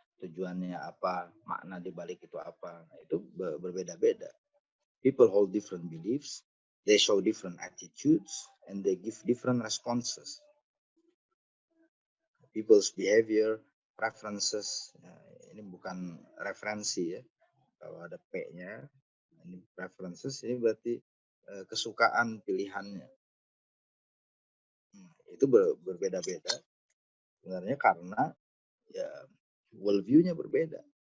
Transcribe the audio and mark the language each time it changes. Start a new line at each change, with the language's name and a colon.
Indonesian: Tujuannya apa, makna di balik itu apa. Nah, itu berbeda-beda.
English: People hold different beliefs, they show different attitudes, and they give different responses. People's behavior, preferences,
Indonesian: ini bukan referensi ya, kalau ada P-nya, ini preferences, ini berarti kesukaan pilihannya. Itu berbeda-beda sebenarnya karena ya worldview-nya berbeda.